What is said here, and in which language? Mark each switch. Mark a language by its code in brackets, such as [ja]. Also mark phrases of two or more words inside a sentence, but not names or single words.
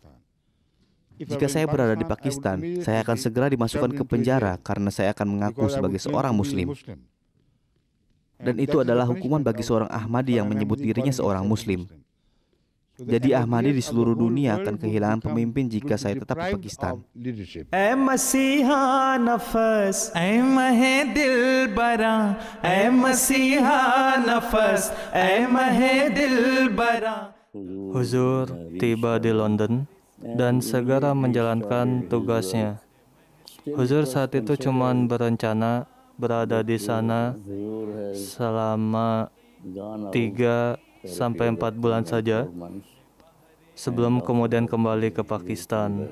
[id] Jika saya berada di Pakistan, saya akan segera dimasukkan ke penjara karena saya akan mengaku sebagai seorang Muslim. Dan itu adalah hukuman bagi seorang Ahmadi yang menyebut dirinya seorang Muslim. Jadi Ahmadi di seluruh dunia akan kehilangan pemimpin jika saya tetap di Pakistan. [ur] اے مسیحا نفس اے مہے دل برا اے مسیحا نفس اے مہے دل برا. [id] Huzur tiba di London dan segera menjalankan tugasnya. Huzur saat itu cuma berencana berada di sana selama 3 sampai 4 bulan saja sebelum kemudian kembali ke Pakistan.